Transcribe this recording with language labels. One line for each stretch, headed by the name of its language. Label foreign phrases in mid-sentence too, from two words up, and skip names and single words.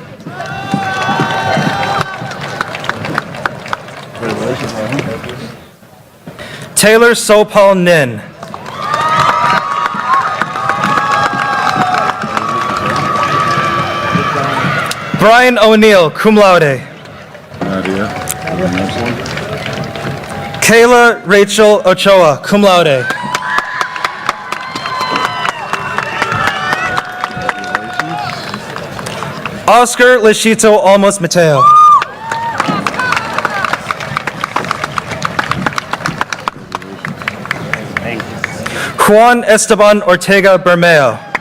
English: Taylor Sopal Nin. Brian O'Neill,
Latin: cum laude.
English: Nadia. Kayla Rachel Ochoa,
Latin: cum laude.
English: Oscar Leshito Almos Mateo. Juan Esteban Ortega Bermeo.